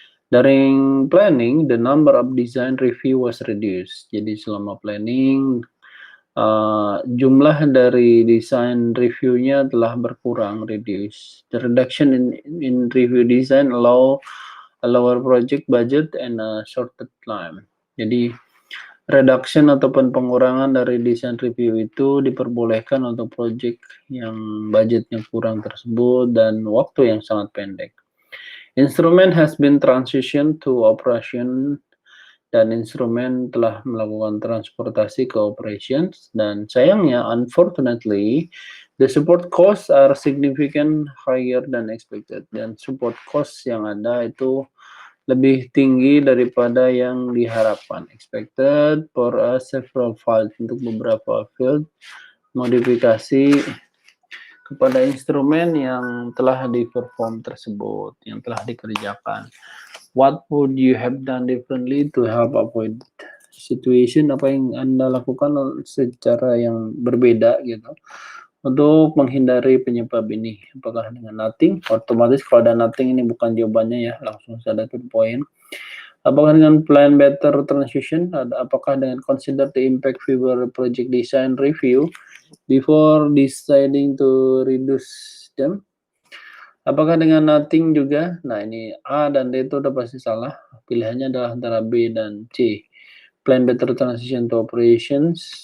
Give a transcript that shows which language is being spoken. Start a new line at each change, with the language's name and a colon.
English: During planning, the number of design review was reduced.
Indonesian: Jadi selama planning, jumlah dari design reviewnya telah berkurang, reduce.
English: The reduction in review design allow a lower project budget and a shorter time.
Indonesian: Jadi reduction ataupun pengurangan dari design review itu diperbolehkan untuk project yang budgetnya kurang tersebut dan waktu yang sangat pendek.
English: Instrument has been transitioned to operation
Indonesian: dan instrumen telah melakukan transportasi ke operations dan sayangnya
English: unfortunately the support costs are significant higher than expected
Indonesian: dan support cost yang ada itu lebih tinggi daripada yang diharapkan
English: expected for several files
Indonesian: untuk beberapa field modifikasi kepada instrumen yang telah di-perform tersebut, yang telah dikerjakan.
English: What would you have done differently to help avoid situation?
Indonesian: Apa yang Anda lakukan secara yang berbeda gitu untuk menghindari penyebab ini? Apakah dengan nothing? Otomatis kalau ada nothing ini bukan jawabannya ya, langsung saja to the point. Apakah dengan
English: plan better transition?
Indonesian: Apakah dengan
English: consider the impact fewer project design review before deciding to reduce them?
Indonesian: Apakah dengan nothing juga? Nah, ini A dan D itu udah pasti salah. Pilihannya adalah antara B dan C.
English: Plan better transition to operations.